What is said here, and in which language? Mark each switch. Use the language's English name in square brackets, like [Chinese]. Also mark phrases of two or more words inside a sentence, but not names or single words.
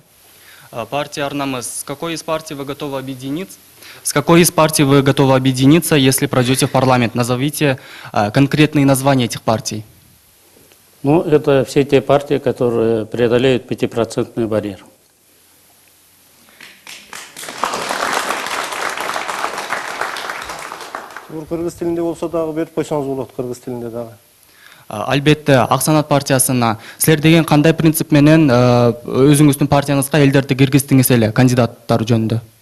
[Russian] Партия «Арнамыз». С какой из партий вы готовы объединиться? С какой из партий вы готовы объединиться, если пройдете в парламент? Назовите конкретные названия этих партий. Ну, это все те партии, которые преодолеют 5% барьер. [Kyrgyz] Кыргыз тилинде болсо дагы берип койсоңуз болот, кыргыз тилинде дагы. Албетте, Аксанат партиясына силер деген кандай принцип менен өзүңүздүн партияңызга элдерди киргиздиңиз эле кандидаттар жөнүндө?